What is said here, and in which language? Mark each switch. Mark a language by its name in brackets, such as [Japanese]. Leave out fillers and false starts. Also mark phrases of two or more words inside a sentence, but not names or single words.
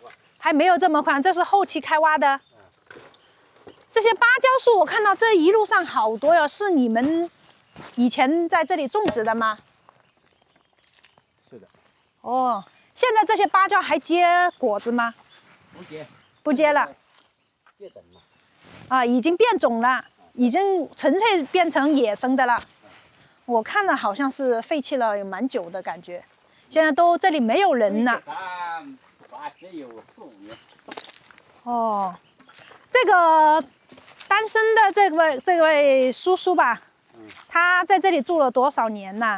[Chinese] 還沒有這麼寬，這是後期開挖的。這些芭蕉樹我看到這一路上好多喲，是你們以前在這裡種植的嗎？是的。哦，現在這些芭蕉還結果子嗎？不結。不結了。變種了。啊，已經變種了，已經純粹變成野生的了。我看了好像是廢棄了有蠻久的感覺，現在都這裡沒有人了。只有4、5年。哦，這個單身的這位叔叔吧，他在這裡住了多少年呢？